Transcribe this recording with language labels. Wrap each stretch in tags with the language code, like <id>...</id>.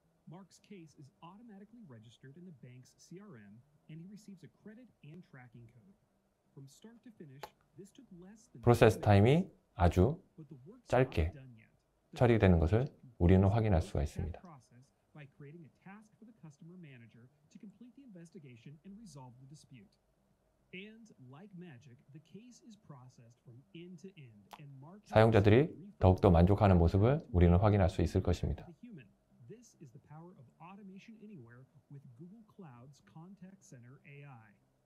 <en>Mark's case is automatically registered in the bank's CRM and he receives a credit and tracking code. From start to finish, this took less than</en> <ko>프로세스 타임이 아주 짧게 처리되는 것을 우리는 확인할 수가 있습니다.</ko> <en>By creating a task for the customer manager to complete the investigation and resolve the dispute. And like magic, the case is processed from end to end and Mark</en> <ko>사용자들이 더욱더 만족하는 모습을 우리는 확인할 수 있을 것입니다.</ko> <en>This is the power of automation anywhere with Google Cloud's Contact Center AI.</en>